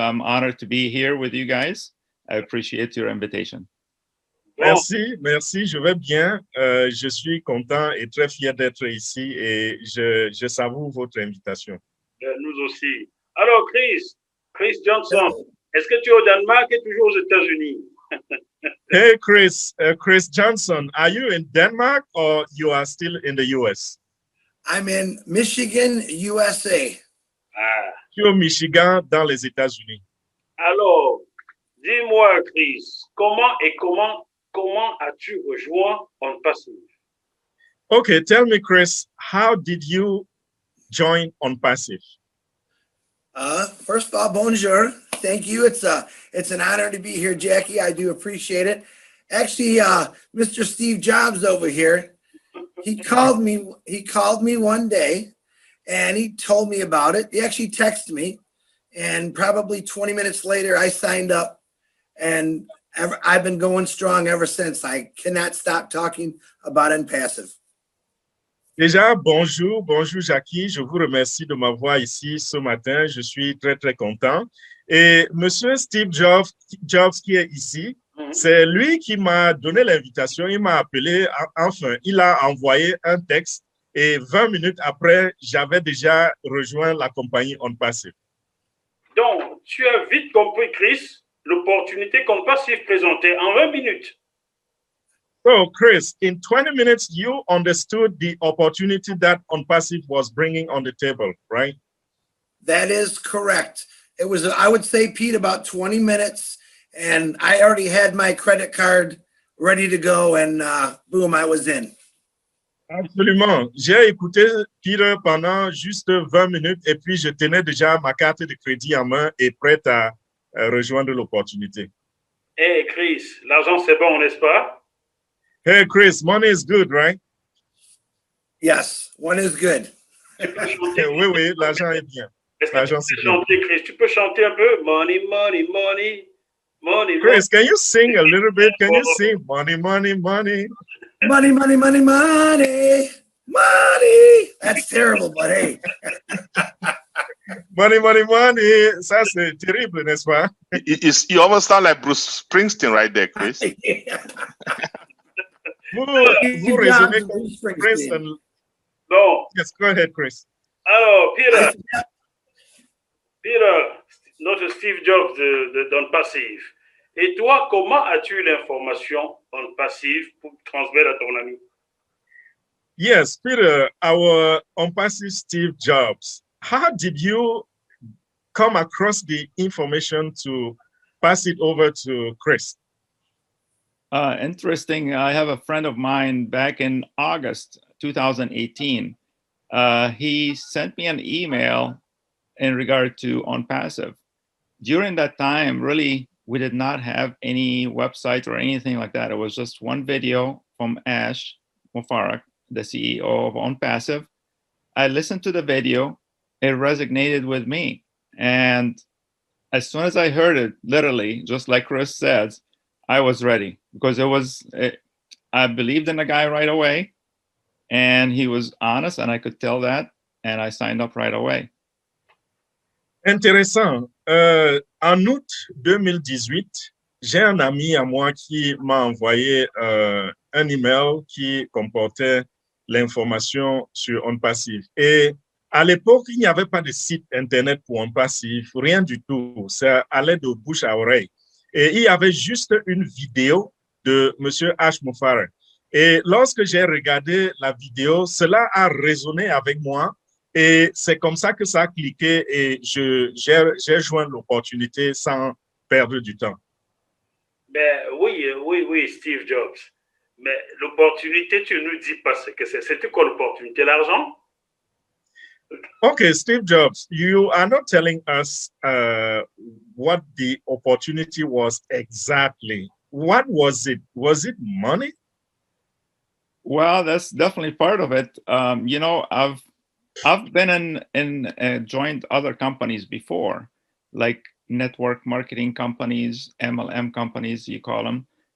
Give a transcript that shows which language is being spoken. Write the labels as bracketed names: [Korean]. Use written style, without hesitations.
[English] I'm honored to be here with you guys. I appreciate your invitation. [French] Merci, merci. Je vais bien. Je suis content et très fier d'être ici et je savoure votre invitation. Nous aussi. Alors, Chris Johnson, est-ce que tu es au Danemark et toujours aux États-Unis? [English] Hey, Chris Johnson, are you in Denmark or you are still in the US? I'm in Michigan, USA. Ah. [French] Je suis au Michigan, dans les États-Unis. Alors, dis-moi, Chris, comment as-tu rejoint OnPassive? [English] Okay, tell me, Chris, how did you join OnPassive? First of all, [French] bonjour. [English] Thank you. It's an honor to be here, Jackie. I do appreciate it. Actually, Mr. Steve Jobs over here, he called me one day and he told me about it. He actually texted me, and probably 20 minutes later, I signed up, and I've been going strong ever since. I cannot stop talking about OnPassive. [French] Déjà, bonjour Jackie, je vous remercie de m'avoir ici ce matin, je suis très très content. Et monsieur Steve Jobs qui est ici, c'est lui qui m'a donné l'invitation, il m'a appelé, enfin, il a envoyé un texte et 20 minutes après, j'avais déjà rejoint la compagnie OnPassive. Donc, tu as vite compris, Chris, l'opportunité qu'OnPassive présentait en 20 minutes. [English] So, Chris, in 20 minutes, you understood the opportunity that OnPassive was bringing on the table, right? That is correct. It was, I would say, Pete, about 20 minutes, and I already had my credit card ready to go, and boom, I was in. [French] Absolument. J'ai écouté Peter pendant juste 20 minutes, et puis je tenais déjà ma carte de crédit en main et prête à rejoindre l'opportunité. Hey, Chris, l'argent c'est bon, n'est-ce pas? [English] Hey, Chris, money is good, right? Yes, one is good. [French] Oui, l'argent est bien. Est-ce que tu peux chanter, Chris? Tu peux chanter un peu? [English] Money, money, money, money. Chris, can you sing a little bit? Can you sing money, money, money? Money, money, money, money, money. That's terrible, but hey. Money, money, money. [French] Ça, c'est terrible, n'est-ce pas? [English] You almost sound like Bruce Springsteen right there, Chris. [French] Vous raisonnez comme Chris. Bon. [English] Yes, go ahead, Chris. [French] Alors, Peter, notre Steve Jobs d'OnPassive. Et toi, comment as-tu eu l'information OnPassive pour transmettre à ton ami? [English] Yes, Peter, our OnPassive Steve Jobs. How did you come across the information to pass it over to Chris? Interesting. I have a friend of mine back in August 2018. He sent me an email in regard to OnPassive. During that time, really, we did not have any website or anything like that. It was just one video from Ash Mufarag, the CEO of OnPassive. I listened to the video. It resonated with me. And as soon as I heard it, literally, just like Chris said, I was ready because I believed in the guy right away, and he was honest, and I could tell that, and I signed up right away. [French] Intéressant. En août 2018, j'ai un ami à moi qui m'a envoyé un email qui comportait l'information sur OnPassive. Et à l'époque, il n'y avait pas de site Internet pour OnPassive, rien du tout. Ça allait de bouche à oreille. Et il y avait juste une vidéo de M. Ash Mufarag. Et lorsque j'ai regardé la vidéo, cela a résonné avec moi. Et c'est comme ça que ça a cliqué et j'ai joint l'opportunité sans perdre du temps. Ben, oui, Steve Jobs. Mais l'opportunité, tu ne nous dis pas ce que c'est. C'était quoi l'opportunité? L'argent? [English] Okay, Steve Jobs, you are not telling us what the opportunity was exactly. What was it? Was it money? Well, that's definitely part of it. You know, I've been in joined other companies before, like network marketing companies, MLM companies, you call them.